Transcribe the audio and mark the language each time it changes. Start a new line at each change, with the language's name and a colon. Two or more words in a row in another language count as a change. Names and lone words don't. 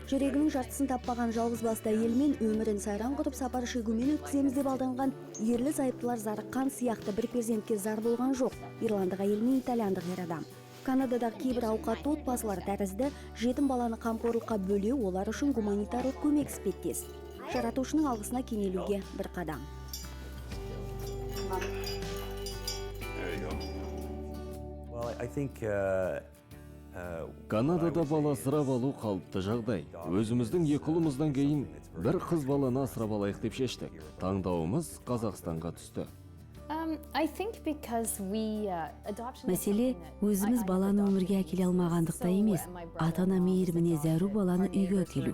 Kazakh: Жүрегінің жартысын таппаған жалғыз басты әйелмен өмірін сайран құрып сапар шегумен өткіземіз деп алданған ерлі зайыптылар зарыққан сияқты бір перзентке зар болған жоқ. Ирландық әйел мен итальяндық ер адам. Канададағы кейбір ауқатты отбасылар тәрізді жетім баланы қамқорлыққа бөле, олар үшін гуманитарлық көмек іспеттес. Жаратушының алғысына кенелуге бір қадам.
English: Well, I think
Kazakh: Канадада бала асырап алу қалыпты жағдай. Өзіміздің екі ұлымыздан кейін бір қыз баланы асырап алайық деп шештік. Таңдауымыз Қазақстанға түсті. Мәселе, өзіміз баланы өмірге әкеле алмағандықта емес, ата-ана мейіріміне зәру баланы үйге әкелу.